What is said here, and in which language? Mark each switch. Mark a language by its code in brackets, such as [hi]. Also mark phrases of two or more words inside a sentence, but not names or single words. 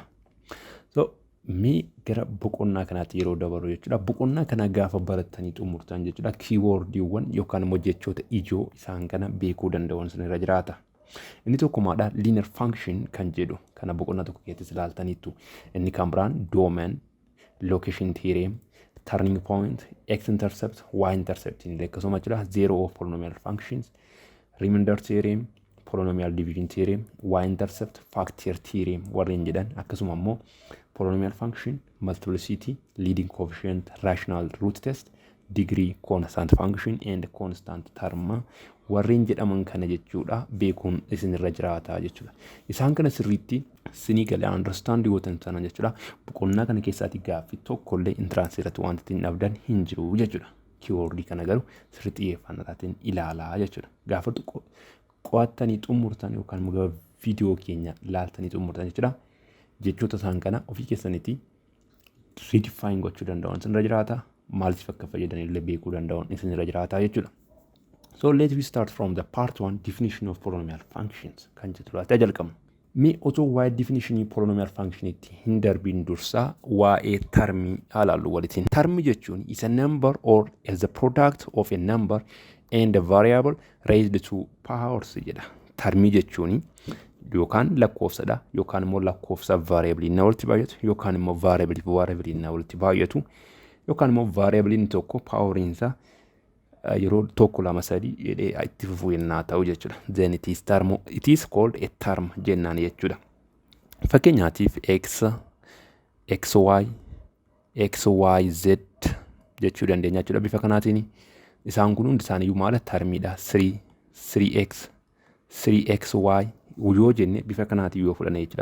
[om] So mee gara boqonnaa kanaatti yeroo dabarru jechuudha. Boqonnaa kana gaafa baratanii xumurtan jechuudha. Keywordiiwwan yookaan immoo jechoota ijoo isaan kana beekuu danda'uun sinirra jiraata. Inni tokko maadha [en] linear function [om] kan jedhu kana boqonnaa tokko keessatti ilaaltaniitu. Inni kan biraan [en] domain, location theorem, turning point, x-intercept, y-intercept [om] inni akkasuma jechuudha. [en] Zero of polynomial functions, remainder theorem, polynomial division theorem, y-intercept, factor theorem [om] warreen jedhan akkasuma immoo [en] polynomial function, multiplicity, leading coefficient, rational root test, degree, constant function and constant term [om] warreen jedhaman kana jechuudha beekuun isinirra jiraata jechuudha. Isaan kana sirriitti sinii galee understand gootan sana jechuudha. Boqonnaa kana keessaatti gaaffii tokkollee entrance irratti wanti ittiin dhabdan hin jiru jechuudha. Keywordii kana garuu sirriitti xiyyeeffannaatiin ilaalaa jechuudha. Gaafa qo'attanii xumurtan yookaan immoo viidiyoo keenya ilaaltanii xumurtan jechuudha. Jechoota isaan kana ofii keessanitti redefine gochuu danda'uun isinirra jiraata. Maaliif akka fayyadamnillee beekuu danda'uun isinirra jiraata jechuudha. [en] So let me start from the part 1 definition of polynomial functions [om] kan jedhudha jalqabna. Mee otoo waa'ee [en] definition polynomial function [om] itti hin darbiin dursaa waa'ee termii ilaallu walitiin. [en] Term jechuun is a number or is the product of a number and a variable raised to powers jedha. [om] Termii jechuun yookaan lakkoofsadha yookaan immoo lakkoofsa variable na walitti baay'atu yookaan immoo variable na walitti baay'atu yookaan immoo variable tokko poweriin isaa yeroo tokko lama sadii jedhee itti fufuu yennaa ta'u jechuudha. [en] Then it is called a term [om] jennaan jechuudha. Fakkeenyaatiif xy jechuu dandeenya jechuudha. Bifa kanaatiin isaan kun hundi isaaniiyyuu maala termiidha. 3x 3xy yoo jenne bifa kanaatiin yoo fudhanne jechuudha.